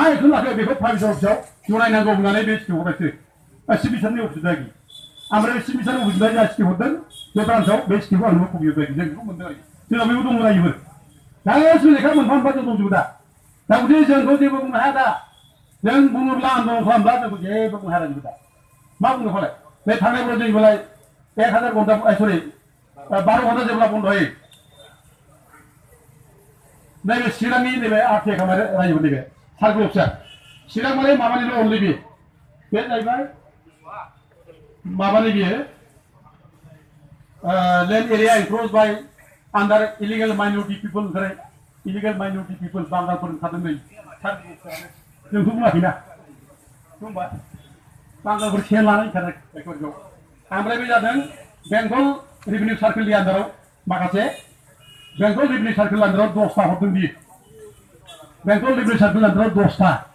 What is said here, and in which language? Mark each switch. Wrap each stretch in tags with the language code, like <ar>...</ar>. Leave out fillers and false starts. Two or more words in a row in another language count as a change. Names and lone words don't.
<brx>एक्सन लाखो बेखौ प्राइभेट अफिसाव जनायनांगौ होननानै बे स्टेटखौ हरबायसो चिफ मिनिस्टारनि अफिस आरोखि ओमफ्राय बे चिफ मिनिस्टारनि अफिसनिफ्राय जा स्टेट हरदों बे ब्रान्सआव बे स्टेटखौ आंनोबो कपि होबाय जों बेखौ मोनदों आरोखि जोंनाव बेबो दङ रायजोफोर गासिबो लेखा मोनफा मोनफा जों दंजोबो दा जुदि जोंखौ जेबो बुंनो हाया दा जों बुङोब्ला आन्दलन खालामब्ला जोंखौ जेबो बुंनो हाया रायजोफोर दा मा बुंनो फालाय बे थांनाय बोसोराव जोंलाय 1000 घन्टा सरि 12 घन्टा जेब्ला बन्द होयो नैबे चिरांनि नैबे आरटिए खामानि रायजोफोर नैबे सार्कल अफिसा चिरां माने माबानिल' अनलि बे जाहैबाय माबानि बियो</brx> <en>land area encroached by under illegal minority people</en> <brx>ओंखारो</brx> <en>illegal minority people</en> <brx>बांगालफोर ओंखारदों नै जोंथ' बुङाखैना होनबा बांगालफोर सेन लानाय ओंखारदों बेफोरखौ ओमफ्राय बे जादों बेंगल रेभिनिउ सार्केलनि आन्दाराव माखासे बेंगल रेभिनिउ सार्केल आन्दाराव 10टा हरदों बियो बेंगल रेभिनिउ सार्केल आन्दाराव 10टा</brx>